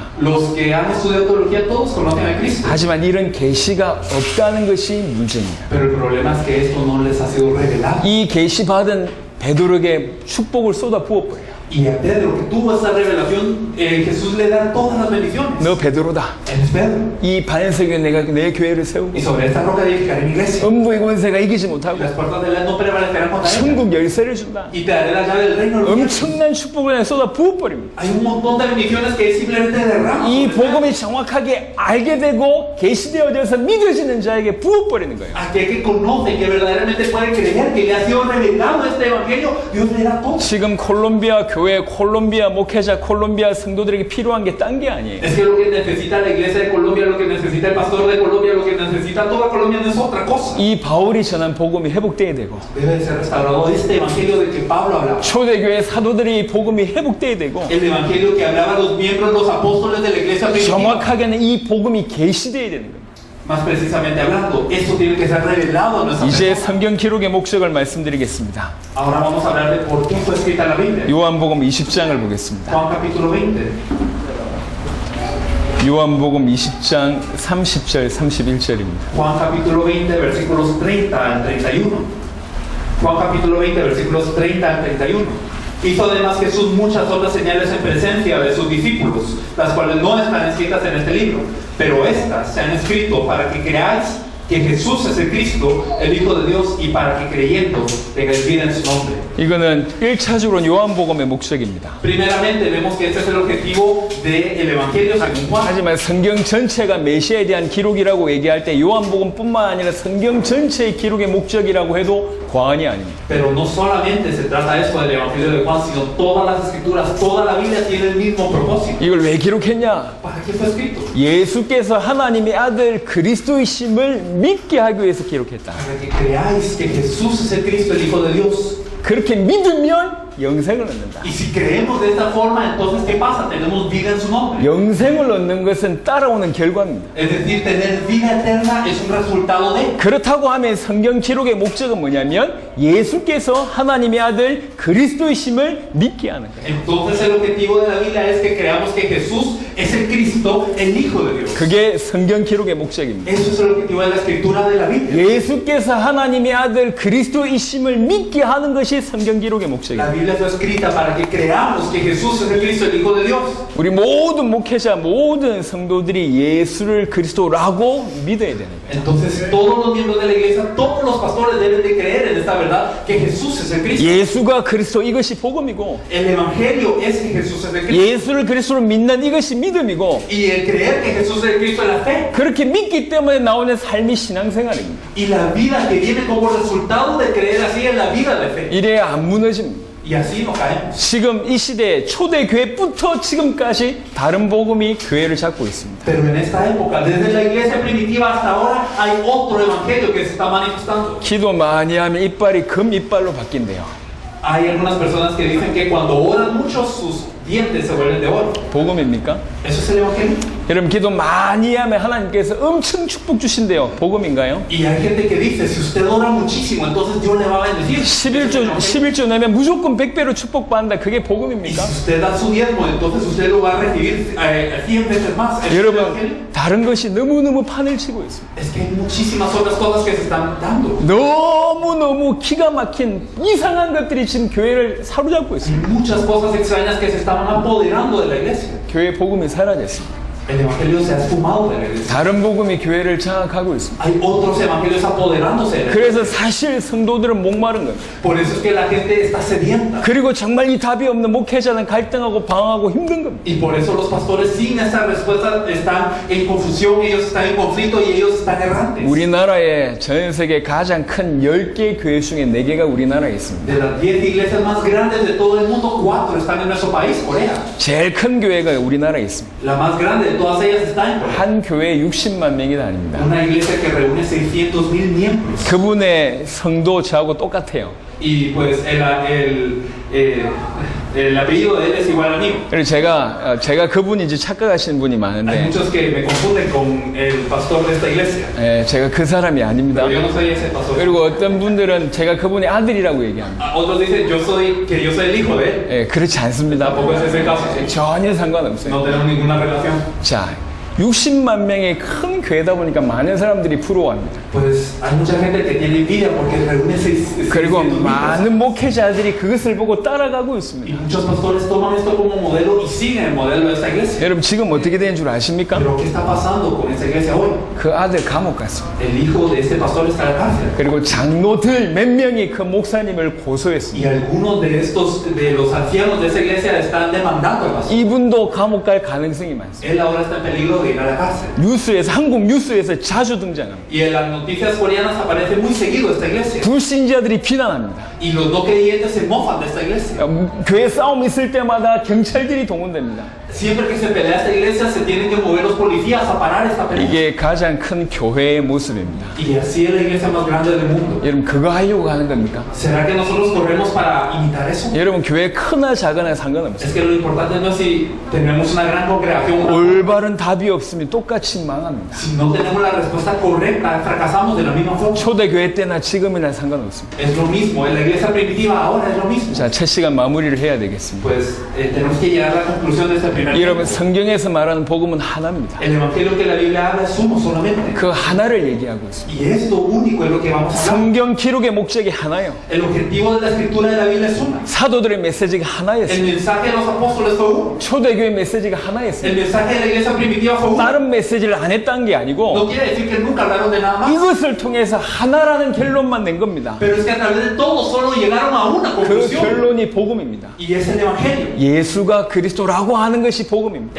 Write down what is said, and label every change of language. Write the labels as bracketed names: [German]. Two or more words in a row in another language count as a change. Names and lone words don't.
[Spanish] Los que han estudiado teología todos conocen a Cristo. [Korean] 하지만 이런 계시가 없다는 것이 문제입니다. [Spanish] Pero el problema es que esto no les ha sido revelado. [Korean] 이 계시 받은 베드로에게 축복을 쏟아 부어버려요. [Spanish] Y a Pedro, que tuvo esa revelación, Jesús le da todas las bendiciones. [Korean] 너 베드로다. [Spanish] Él es Pedro. [Korean] 이 반석에 내가 내 교회를 세우고 [Spanish] Y sobre esta roca edificaré mi iglesia. [Korean] 음부의 권세가 이기지 [Spanish] Y [Korean] 못하고 [Spanish] las puertas del no prevalecerán contra ella. [Korean] 천국 열쇠를 준다. [Spanish] Y te daré la llave del reino de los cielos. [Korean] 엄청난 축복을 그냥 쏟아 부어버립니다. [Spanish] Hay un montón de bendiciones que él simplemente derrama. [Korean] 이 [Spanish] sobre él. [Korean] 복음이 정확하게 알게 되고 계시되어져서 믿어지는 자에게 부어버리는 거예요. [Spanish] Aquel que conoce, que verdaderamente puede creer que le ha sido revelado este evangelio, Dios le da todo. [Korean] 지금 콜롬비아 교회, 콜롬비아 목회자, 콜롬비아 성도들에게 필요한 게 딴 게 아니에요. [Spanish] Es que lo que necesita la iglesia de Colombia, lo que necesita el pastor de Colombia, lo que necesita toda Colombia no es otra cosa. [Korean] 이 바울이 전한 복음이 회복돼야 되고 [Spanish] Debe de ser restaurado este evangelio de que Pablo hablaba. [Korean] 초대교회 사도들이 복음이 회복돼야 되고 [Spanish] El evangelio que hablaba a los miembros, los apóstoles de la iglesia primitiva. [Korean] 정확하게는 이 복음이 계시돼야 되는 겁니다. [Spanish] Más precisamente hablando, esto tiene que ser revelado a nuestra [Korean] 이제 [Spanish] persona. [Korean] 성경 기록의 목적을 말씀드리겠습니다. [Spanish] Ahora vamos a hablar de por qué fue escrita la Biblia. [Korean] 요한복음 20장을 보겠습니다. [Spanish] Juan capítulo 20. [Korean] 요한복음 20장 30절 31절입니다. [Spanish] Juan capítulo 20, versículos 30 al 31. Juan capítulo 20, versículos 30 al 31. Hizo además Jesús muchas otras señales en presencia de sus discípulos, las cuales no están escritas en este libro, pero estas se han escrito para que creáis que Jesús es el Cristo, el Hijo de Dios, y para que creyendo tengáis vida en su nombre. [Korean] 이거는 1차적으로 요한복음의 목적입니다. [Spanish] Primeramente vemos que este es el objetivo del Evangelio según Juan. [Korean] 하지만 성경 전체가 메시아에 대한 기록이라고 얘기할 때 요한복음뿐만 아니라 성경 전체의 기록의 목적이라고 해도 과언이 아닙니다. [Spanish] Pero no solamente se trata esto del Evangelio de Juan, sino todas las escrituras, toda la Biblia tiene el mismo propósito. [Korean] 이걸 왜 기록했냐? [Spanish] ¿Para qué fue escrito? [Korean] 예수께서 하나님의 아들 그리스도이심을 믿게 하기 위해서 기록했다. [Spanish] Para que creáis que Jesús es el Cristo, el Hijo de Dios. [Korean] 그렇게 믿으면 영생을 얻는다. [Spanish] Y si creemos de esta forma, entonces ¿qué pasa? Tenemos vida en su nombre. [Korean] 영생을 얻는 것은 따라오는 결과입니다. [Spanish] Es decir, tener vida eterna es un resultado de. [Korean] 그렇다고 하면 성경 기록의 목적은 뭐냐면 예수께서 하나님의 아들 그리스도이심을 믿게 하는 거예요. [Spanish] Entonces el objetivo de la Biblia es que creamos que Jesús es el Cristo, el Hijo de Dios. [Korean] 그게 성경 기록의 목적입니다. [Spanish] Eso es el objetivo de la escritura de la Biblia. [Korean] 예수께서 하나님의 아들 그리스도이심을 믿게 하는 것이 성경 기록의 [Spanish] La [Korean] 목적입니다. [Spanish] Biblia fue escrita para que creamos que Jesús es el Cristo, el Hijo de Dios. [Korean] 우리 모든 목회자, 모든 성도들이 예수를 그리스도라고 믿어야 되는 거예요. [Spanish] Entonces todos los miembros de la iglesia, todos los pastores deben de creer en esta verdad que Jesús es el Cristo. [Korean] 예수가 그리스도 이것이 복음이고 [Spanish] El evangelio es que Jesús es el Cristo. [Korean] 예수를 그리스도로 믿는 이것이 믿음이고 [Spanish] Y el creer que Jesús es el Cristo es la fe. [Korean] 그렇게 믿기 때문에 나오는 삶이 신앙생활입니다. [Spanish] Y la vida que viene como resultado de creer así es la vida de fe. [Korean] 이래야 안 무너집니다. [Spanish] Y así no caemos. [Korean] 지금 이 시대에 초대교회부터 지금까지 다른 복음이 교회를 잡고 있습니다. [Spanish] Pero en esta época, desde la iglesia primitiva hasta ahora, hay otro evangelio que se está manifestando. [Korean] 기도 많이 하면 이빨이 금 이빨로 바뀐대요. [Spanish] Hay algunas personas que dicen que cuando oran mucho sus dientes se vuelven de oro. [Korean] 복음입니까? [Spanish] ¿Eso es el evangelio? [Korean] 여러분 기도 많이 하면 하나님께서 엄청 축복 주신대요. 복음인가요? [Spanish] Y hay gente que dice, si usted ora muchísimo, entonces Dios le va a bendecir. [Korean] 11조 내면 무조건 100배로 축복받는다. 그게 [Spanish] Y [Korean] 복음입니까? [Spanish] si usted da su diezmo, entonces usted lo va a recibir 100 veces más. ¿Eso es el evangelio? [Korean] 여러분 다른 것이 너무너무 판을 치고 있습니다. [Spanish] Es que hay muchísimas otras cosas que se están dando. [Korean] 너무너무 기가 막힌 이상한 것들이 지금 교회를 사로잡고 [Spanish] Hay [Korean] 있습니다. [Spanish] muchas cosas extrañas que se estaban apoderando de la iglesia. [Korean] 교회 복음이 사라졌습니다. [Spanish] El evangelio se ha esfumado de la iglesia. [Korean] 다른 복음이 교회를 장악하고 있습니다. [Spanish] Hay otros evangelios apoderándose de la iglesia. [Korean] 그래서 사실 성도들은 목마른 겁니다. [Spanish] Por eso es que la gente está sedienta. [Korean] 그리고 정말 이 답이 없는 목회자는 갈등하고 방황하고 힘든 겁니다. [Spanish] Y por eso los pastores sin esta respuesta están en confusión, ellos están en conflicto y ellos están errantes. [Korean] 우리나라에 전 세계 가장 큰 10개 교회 중에 4개가 우리나라에 있습니다. [Spanish] De las 10 iglesias más grandes de todo el mundo, 4 están en nuestro país, Corea. [Korean] 제일 큰 교회가 우리나라에 있습니다. [Spanish] La más grande de todas ellas está en Corea. [Korean] 한 교회에 60만 명이 다닙니다. [Spanish] Una iglesia que reúne 600,000 miembros. [Korean] 그분의 성도 저하고 똑같아요. [Spanish] Y pues el apellido de él es igual al mío. [Korean] 그래서 제가 그분인지 착각하시는 분이 [Spanish] Hay [Korean] 많은데 [Spanish] muchos que me confunden con el pastor de esta iglesia. [Korean] 제가 그 사람이 아닙니다. [Spanish] Pero yo no soy ese pastor. [Korean] 그리고 어떤 분들은 제가 그분의 아들이라고 얘기합니다. [Spanish] Otros dicen que yo soy el hijo de él. [Korean] 그렇지 않습니다. [Spanish] Tampoco es ese caso. [Korean] 전혀 상관없어요. [Spanish] No tenemos ninguna relación. [Korean] 자, 60만 명의 큰 교회다 보니까 많은 사람들이 부러워합니다. [Spanish] Pues hay mucha gente que tiene envidia porque reúne [Korean] 그리고 [Spanish] 600,000 [Korean] 많은 목회자들이 그것을 보고 따라가고 [Spanish] y [Korean] 있습니다. [Spanish] muchos pastores toman esto como modelo y siguen el modelo de esta iglesia. [Korean] 여러분 지금 어떻게 된 줄 아십니까? [Spanish] Pero ¿qué está pasando con esta iglesia hoy? [Korean] 그 아들 감옥 갔습니다. [Spanish] El hijo de este pastor está en la cárcel. [Korean] 그리고 장로들 몇 명이 그 목사님을 [Spanish] Y [Korean] 고소했습니다. [Spanish] algunos de los ancianos de esa iglesia están demandando al pastor. [Korean] 이분도 감옥 갈 가능성이 많습니다. [Spanish] Él ahora está en peligro de ir a la cárcel. [Korean] 뉴스에서 한국 뉴스에서 자주 등장합니다. [Spanish] Y en las noticias coreanas aparece muy seguido esta iglesia. [Korean] 불신자들이 비난합니다. [Spanish] Y los no creyentes se mofan de esta iglesia. [Korean] 교회 싸움 있을 때마다 경찰들이 동원됩니다. [Spanish] Siempre que se pelea esta iglesia se tienen que mover los policías a parar esta pelea. [Korean] 이게 가장 큰 교회의 모습입니다. [Spanish] Y así es la iglesia más grande del mundo. [Korean] 여러분 그거 하려고 하는 겁니까? [Spanish] ¿Será que nosotros corremos para imitar eso? [Korean] 여러분 교회 크나 작으나 상관없어요. [Spanish] Es que lo importante no es si tenemos una gran congregación o no. [Korean] 올바른 답이 없으면 똑같이 망합니다. [Spanish] Si no tenemos la respuesta correcta, fracasamos de la misma forma. [Korean] 초대교회 때나 지금이나 상관없습니다. [Spanish] Es lo mismo, en la iglesia primitiva ahora es lo mismo. [Korean] 자, 첫 시간 마무리를 해야 되겠습니다. [Spanish] Pues tenemos que llegar a la conclusión de este primer [Korean] 여러분 [Spanish] tiempo. [Korean] 성경에서 말하는 복음은 하나입니다. [Spanish] El evangelio que la Biblia habla es uno solamente. [Korean] 그 하나를 얘기하고 있습니다. [Spanish] Y esto único es lo que vamos a hablar. [Korean] 성경 기록의 목적이 하나요. [Spanish] El objetivo de la escritura de la Biblia es una. [Korean] 사도들의 메시지가 [Spanish] El [Korean] 하나였어요. [Spanish] mensaje de los apóstoles fue uno. [Korean] 초대교회 메시지가 [Spanish] El [Korean] 하나였어요. [Spanish] mensaje de la iglesia primitiva fue uno. [Korean] 다른 메시지를 안 했다는 게 [Spanish] No [Korean] 아니고 [Spanish] quiere decir que nunca hablaron de nada más. [Korean] 이것을 통해서 하나라는 결론만 낸 겁니다. [Spanish] Pero es que a través de todo solo llegaron a una [Korean] 그 [Spanish] conclusión. [Korean] 결론이 복음입니다. [Spanish] Y es el evangelio. [Korean] 예수가 그리스도라고 하는 것이 복음입니다.